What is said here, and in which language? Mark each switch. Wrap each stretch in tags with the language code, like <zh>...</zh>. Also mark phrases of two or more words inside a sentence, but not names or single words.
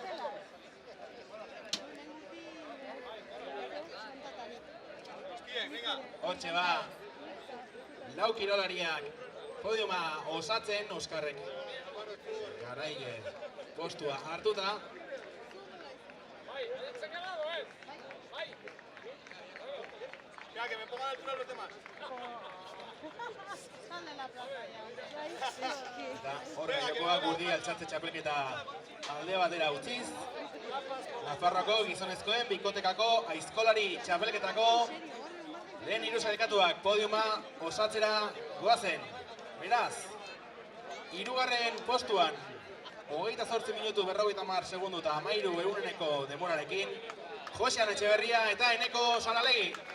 <eu>Hortxe ba, 4 kirolariak podiuma osatzen, Oskarrek garaile postua hartuta.</eu> <es>Mira, que me pongan a altura los demás. Sal de la plaza ya.</es> <eu>Eta horre jokoak urdi altxatze txapelketa alde batera utziz. Nafarroako gizonezkoen bikotekako aizkolari txapelketako lehen hiru sailkatuak podiuma osatzera goazen. Beraz, hirugarren postuan 28 minutu 50 segundu eta 13 denborarekin Josean Etxeberria eta Eneko Saralegi.</eu>